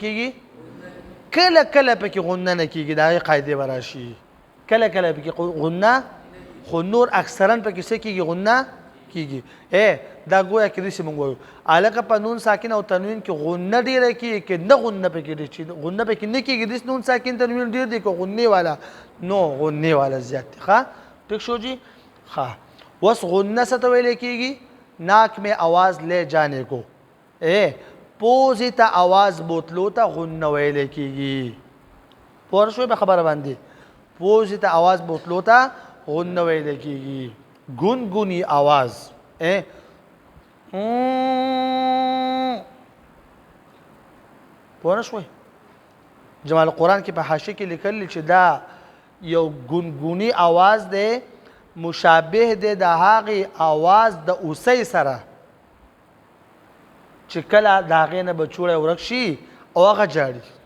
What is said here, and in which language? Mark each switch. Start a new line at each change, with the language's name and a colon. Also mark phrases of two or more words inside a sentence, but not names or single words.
Pashto: کیږي کله کله پکې غنه نه کیږي د هغې قاعدې به راشي کله کله پکې غنه خو نور اکثرا پکې څه کیږي غنه کیږي دا گویا کې داسې موږ وایو هلکه په نون ساکن او تنوین کې غنه ډېره کیږي که نه غنه پکې ډېر چې غنه پکې نه کیږي داسې نون ساکن تنوین ډېر دی که غنې والا نو غنې والا زیات دی ښه ټیک شو جی ښه اوس غنه څه ته ویلی کیږي
Urdu: ناک میں آواز لے جانے کو
Pashto: پوزې ته آواز بوتلو ته غنه ویلی کیږي پوه شوې په خبره باندې پوزې ته آواز بوتلو ته غنه ویلی کیږي گنگنی آواز پوه نه شوئ جمال قرآن کې په حاشیه کې لیکلی چې دا یو گنگونی آواز دی مشابه دی د هغې آواز د اوسۍ سره چې کله د هغې نه به چوړی ورک شي او هغه جاړي